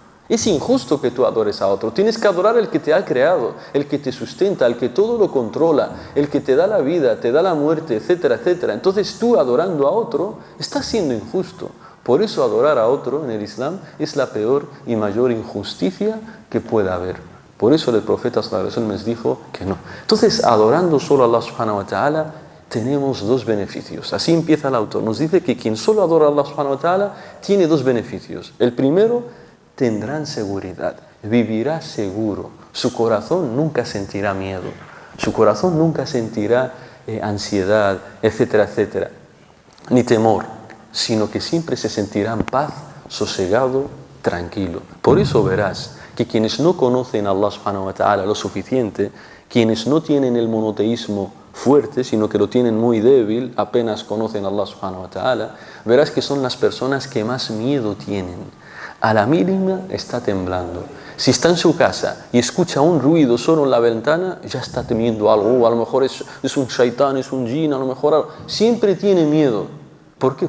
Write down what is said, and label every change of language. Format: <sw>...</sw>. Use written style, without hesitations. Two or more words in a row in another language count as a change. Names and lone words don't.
<es>Es injusto que tú adores a otro. Tienes que adorar al que te ha creado, el que te sustenta, el que todo lo controla, el que te da la vida, te da la muerte, etcétera, etcétera. Entonces tú adorando a otro estás siendo injusto. Por eso adorar a otro en el Islam es la peor y mayor injusticia que pueda haber. Por eso el profeta</es> <ar>صلى الله عليه وسلم</ar> <es>les dijo que no. Entonces, adorando solo a</es> <ar>الله سبحانه وتعالى,</ar> <es>tenemos dos beneficios. Así empieza el autor. Nos dice que quien solo adora a</es> <ar>الله سبحانه وتعالى</ar> <es>tiene dos beneficios. El primero, tendrán seguridad, vivirá seguro. Su corazón nunca sentirá miedo. Su corazón nunca sentirá ansiedad, etcétera, etcétera. Ni temor, sino que siempre se sentirá en paz, sosegado, tranquilo. Por eso verás que quienes no conocen a</es> <ar>الله سبحانه وتعالى</ar> <es>lo suficiente, quienes no tienen el monoteísmo fuerte, sino que lo tienen muy débil, apenas conocen a</es> <ar>الله سبحانه وتعالى,</ar> <es>verás que son las personas que más miedo tienen. A la mínima está temblando. Si está en su casa y escucha un ruido solo en la ventana, ya está temiendo algo. A lo mejor es un shaitán, es un jinn, a lo mejor algo. Siempre tiene miedo. ¿Por qué?</es>